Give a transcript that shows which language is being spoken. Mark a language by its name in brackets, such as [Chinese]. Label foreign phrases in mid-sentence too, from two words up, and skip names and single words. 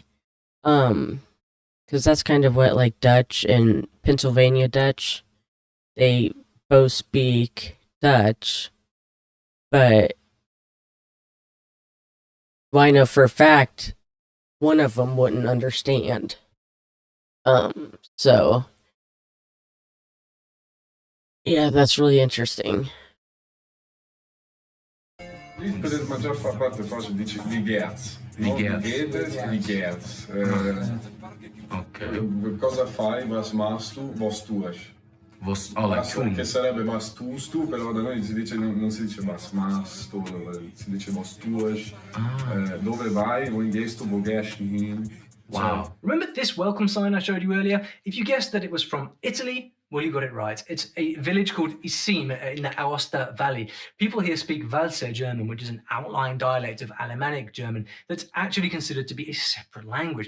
[English] Because that's kind of what like Dutch and Pennsylvania Dutch, they both speak Dutch, but well, I know for a fact one of them wouldn't understand. So yeah, that's really interesting. [Italian] Per la maggior parte forse dice Ligherz. Ligherz. Cosa fai? [Walser] Was machst du? Was tust? [Italian] Che sarebbe [Walser] was tust du, [Italian] però da noi si dice, non si dice [Walser] was machst du, [Italian] si dice [Walser] was tust. [Italian] Dove vai? [Walser] Wohin gehst du? Wo gehst du hin? [English] Wow. So, remember this welcome sign I showed you earlier? If you guessed that it was from Italy, well, you got it right. It's a village called Isim in the Aosta Valley. People here speak Walser German, which is an outlying dialect of Alemannic German that's actually considered to be a separate language.